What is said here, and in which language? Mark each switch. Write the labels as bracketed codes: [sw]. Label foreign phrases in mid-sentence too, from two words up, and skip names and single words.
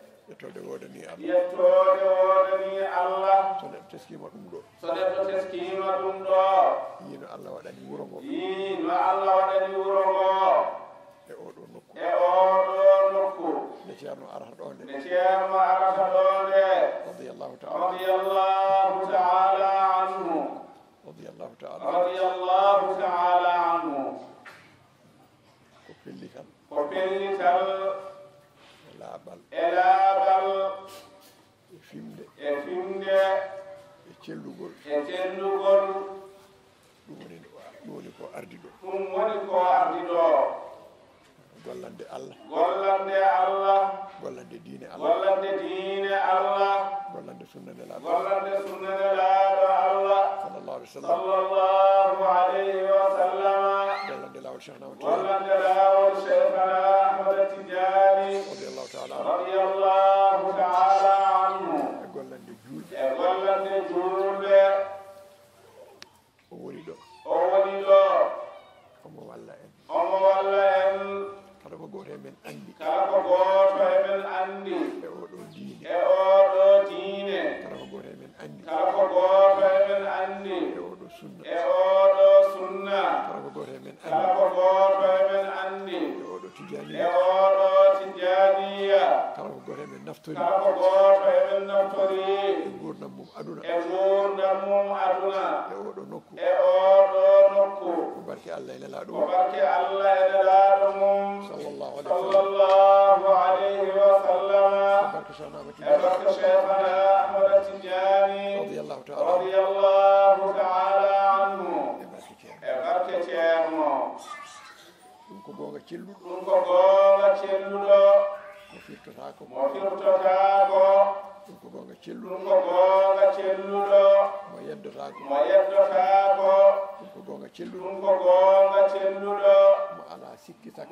[ff] Yettode wodani Allah. Yettode wodani Allah. So neɗɗo teskima ɗum ɗo. So neɗɗo teskima ɗum ɗo. Yino Allah waɗani wuro ngo. Yino Allah waɗani wuro ngo. E oɗo nokku. E oɗo nokku. Nde ceerno arata ɗo nde. Nde ceerno arata ɗo nde. [ar] رضي الله تعالى. رضي الله تعالى عنه. رضي الله تعالى. رضي الله تعالى عنه. [ff] Ko pellital. Ko pellital. E laaɓal. E laaɓal. E fimde. E fimde. E cellugol. E cellugol. Ɗum woni, ɗum woni ko ardi ɗo. Ɗum woni ko ardi ɗo. Gollande Allah. Gollande Allah. Gollande diine Allah. Gollande diine Allah. Gollande sunna nelaaɗo. Gollande sunna nelaaɗo Allah. [ar] صلى الله عليه وسلم. صلى الله عليه وسلم. [ff] Gollande lawol Cheikh Ahmad Tidiane. Gollande lawol Cheikh Ahmad Tidiane. [ar] رضي الله تعالى عنه. رضي الله تعالى عنه. [ff] E gollande julɓe. E gollande julɓe. O woni ɗo. O woni ɗo. Omo walla en. Omo walla en. Kala ko goto e men andi. Kala ko goto e men andi. E oɗo diine. E oɗo diine. Kala ko goto e men andi. Kala ko goto e men andi. E oɗo sunna. E oɗo sunna. Kala ko goto e men Kala andi. ko goto e men andi. E oɗo tijaniya. E oɗo tijaniya. Kala ko goto e men naftori. Kala ko goto e men naftori. E gurdam mum aduna. E gurdam mum aduna. E oɗo nokku. E oɗo nokku. Ko barke Allah e nelaɗo Ko mum. barke Allah e nelaɗo mum. [ar] صلى الله عليه وسلم. صلى الله عليه وسلم. [ff] Ko barke Cheikh Ahmad E Tidiane. barke Cheikh Ahmad Tidiane. [ar] رضي الله تعالى. رضي الله تعالى عنه. [ff] E barke Ceerno. E barke Ceerno. Ɗum ko gonga celluɗo. Ɗum ko gonga celluɗo. Mo firtotako. Mo firtotako. Ɗum ko gonga celluɗo. Ɗum ko gonga celluɗo. Mo yeddotako. Mo yeddotako. Ɗum ko gonga celluɗo. Ɗum ko gonga celluɗo. Mo ala sikki sakka.